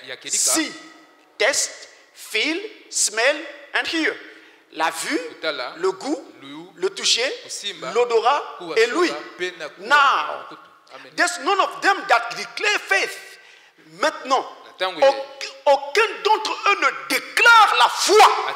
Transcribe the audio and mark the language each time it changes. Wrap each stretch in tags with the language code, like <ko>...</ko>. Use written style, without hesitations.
<en>See, taste, feel, smell and hear.</en> <fr>La vue, le goût, le toucher, l'odorat et l'ouïe.</fr> <en>Now, there's none of them that declare faith.</en> <fr>Maintenant, aucun d'entre eux ne déclare la foi.</fr>